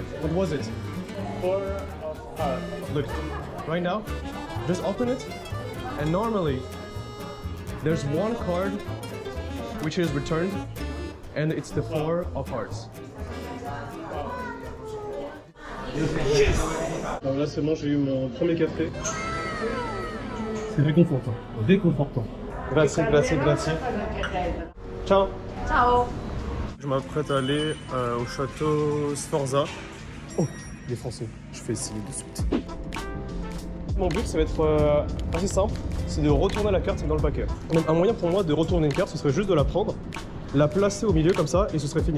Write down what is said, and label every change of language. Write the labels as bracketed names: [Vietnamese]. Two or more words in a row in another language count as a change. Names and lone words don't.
[English] What was it? 4 of hearts. Look, right now, just open it, and normally there's one card which is returned, and it's the 4 of hearts. Yes! [French] Alors là c'est bon, j'ai eu mon premier café. C'est réconfortant. Réconfortant. [Italian] Grazie, grazie, grazie. Ciao. Ciao. [French] Je m'apprête à aller au château Sforza. Oh, les Français. Je fais essayer de suite. Mon but, ça va être assez simple, c'est de retourner la carte dans le paquet. Donc un moyen pour moi de retourner une carte, ce serait juste de la prendre, la placer au milieu comme ça, et ce serait fini.